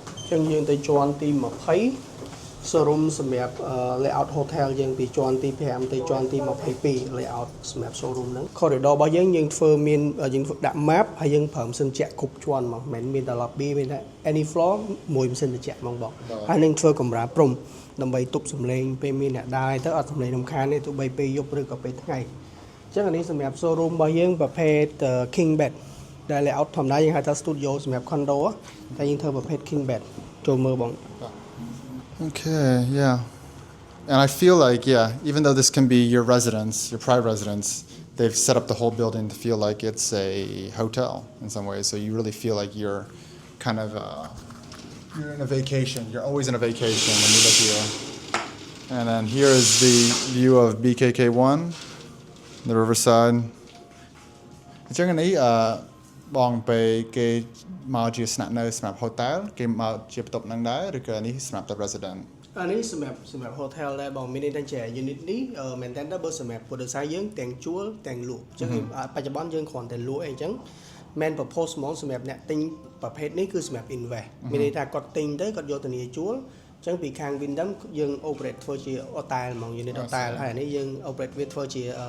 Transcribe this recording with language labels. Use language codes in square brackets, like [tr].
[km] ចឹងយើងទៅជាន់ទី20 showroom សម្រាប់ layout hotel យើងពីជាន់ទី5ទៅជាន់ទី22 layout សម្រាប់ showroom ហ្នឹង corridor របស់យើងធ្វើមានយើងដាក់ map ហើយយើងប្រើម៉ាស៊ីនត្រជាក់គ្រប់ជាន់ហ្មងមិនមានតែ lobby មានតែ any floor មួយម៉ាស៊ីនត្រជាក់ហ្មងបងហើយនឹងធ្វើកម្រាលព្រំ ដើម្បីទប់សំឡេងពេលមានអ្នកដើរទៅអត់សំឡេងរំខានទេទោះបីពេលយប់ឬក៏ពេលថ្ងៃអញ្ចឹងអានេះសម្រាប់ showroom របស់យើងប្រភេទ king bed ដែល layout ធម្មតាយើងហៅថា studio សម្រាប់ condo តែយើងធ្វើប្រភេទ king bed ចូលមើលបង [en] Okay, yeah. And I feel like, yeah, even though this can be your residence, your private residence, they've set up the whole building to feel like it's a hotel in some ways. So you really feel like you're kind of, you're in a vacation. You're always in a vacation when you live here. And then here is the view of BKK1, the riverside. [km] អញ្ចឹងនេះបងពេលគេមកជាស្នាក់នៅសម្រាប់ hotel គេមកជាបន្ទប់ហ្នឹងដែរឬក៏នេះសម្រាប់តែ resident អានេះសម្រាប់ hotel ដែរបងមានន័យថាជា unit នេះមែនតើបើសម្រាប់ [th] ผู้โดยสาร [km] យើងទាំងជួលទាំងលក់អញ្ចឹងបច្ចុប្បន្នយើងគ្រាន់តែលក់អីអញ្ចឹងមែន propose ហ្មងសម្រាប់អ្នកទិញប្រភេទនេះគឺសម្រាប់ invest មានន័យថាគាត់ទិញទៅគាត់យកធានាជួលអញ្ចឹងពីខាង Windham យើង operate ធ្វើជា hotel ហ្មង unit hotel ហើយអានេះយើង operate វាធ្វើជា